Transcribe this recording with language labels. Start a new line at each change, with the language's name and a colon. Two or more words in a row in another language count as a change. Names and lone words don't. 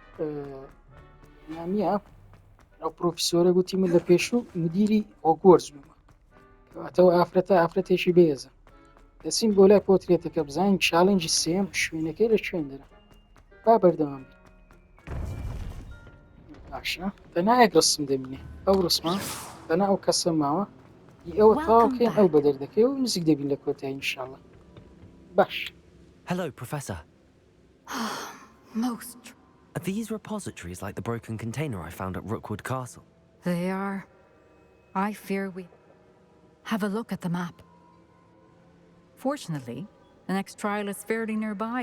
Central Kurdish: نامیە ئەو پرۆفیسۆرە گوتی من لە پێشوو مدیری هۆگوارتس بوومە کەواتەوە ئافرەتێکی بەهێزە دەچین بۆ لای پۆترێتەکە بزانین چالێنجی سێم شوێنەکەی لە کوێندەرە با بەردەوام بین باشە بەنایەک ڕسم دەبینێ ئەو ڕسمە بەنا ئەو کەسە ماوە ئەوە تاواکەین ئەو بەدەردەکەی و نزیک دەبین لە کۆتایی ئینشاڵڵا باش.
English: Hello, Professor. Most. Are these repositories like the broken container I found at Rookwood Castle? They are. I fear we... Have a look at the map. Fortunately, the next trial is fairly nearby.